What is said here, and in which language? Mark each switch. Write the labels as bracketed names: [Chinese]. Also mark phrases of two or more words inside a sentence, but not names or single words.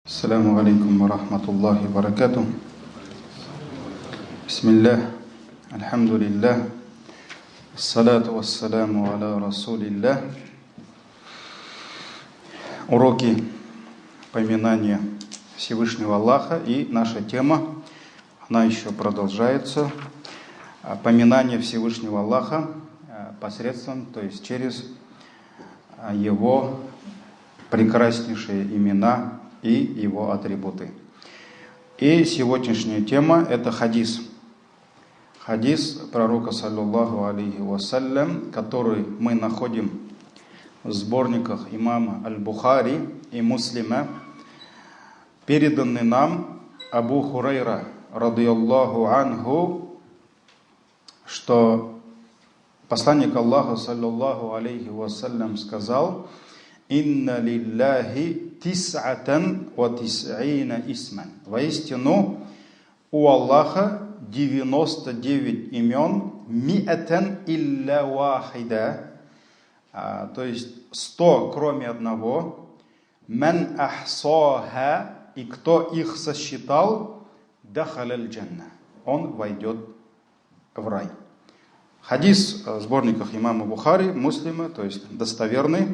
[Arabic] السلام عليكم ورحمة الله وبركاته. بسم الله، الحمد لله، الصلاة والسلام على رسول الله. [Russian] Уроки поминания Всевышнего Аллаха, и наша тема, она еще продолжается. Поминание Всевышнего Аллаха посредством, то есть через Его прекраснейшие имена и Его атрибуты. И сегодняшняя тема – это хадис. Хадис пророка, [Arabic] صلى الله عليه وسلم, [Russian] который мы находим в сборниках имама Аль-Бухари и Муслима, переданный нам Абу Хурайра, [Arabic] رضي الله عنه, [Russian] что посланник Аллаха, [Arabic] صلى الله عليه وسلم, [Russian] сказал: [Arabic] «إن لله تسعة وتسعين اسما». [Russian] Воистину, у Аллаха 99 имен, [Arabic] مائة إلا واحدا, [Russian] то есть 100, кроме одного, [Arabic] من أحصاها, [Russian] и кто их сосчитал, [Arabic] دخل الجنة, [Russian] он войдет в рай. Хадис в сборниках имама Бухари, Муслима, то есть достоверный.